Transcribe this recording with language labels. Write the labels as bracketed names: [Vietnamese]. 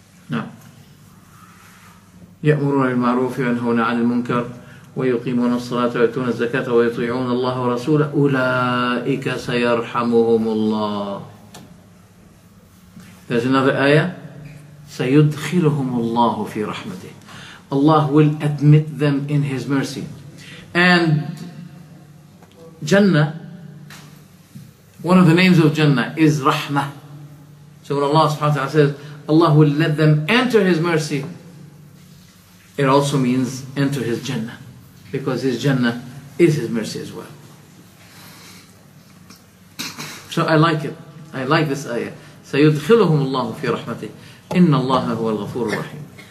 [Arabic] نعم. يأمرون بالمعروف وينهون عن المنكر ويقيمون الصلاة ويؤتون الزكاة ويطيعون الله ورسوله أولئك سيرحمهم الله. [English] There's another ayah, [Arabic] سيدخلهم الله في رحمته. [English] Allah will admit them in His mercy. And Jannah, one of the names of Jannah is Rahmah. So when Allah subhanahu wa ta'ala says Allah will let them enter His mercy, it also means enter His Jannah, because His Jannah is His mercy as well. So I like it. I like this ayah. [Arabic] سيدخلهم الله في رحمته إن الله هو الغفور الرحيم.